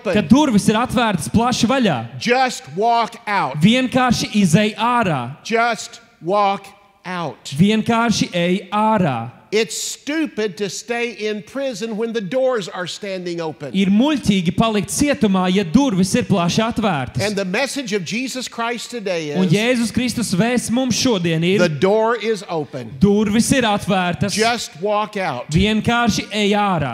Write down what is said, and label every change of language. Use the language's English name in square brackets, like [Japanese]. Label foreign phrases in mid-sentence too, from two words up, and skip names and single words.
[English] open. [Latvian] durvis ir atvērtas plaši vaļā. [English] Just walk out. [Latvian] Vienkārši izej ārā. [English] Just walk out. [Latvian] Vienkārši ej ārā. [English] It's stupid to stay in prison when the doors are standing open. [Latvian] Ir muļķīgi palikt cietumā, ja durvis ir plaši atvērtas. [English] And the message of Jesus Christ today [Latvian] Un [English] is [Latvian] Jēzus Kristus vēsts mums šodien [English] the [Latvian] ir, [English] door is open. [Latvian] durvis ir atvērtas. [English] Just walk out. [Latvian] Vienkārši ej ārā.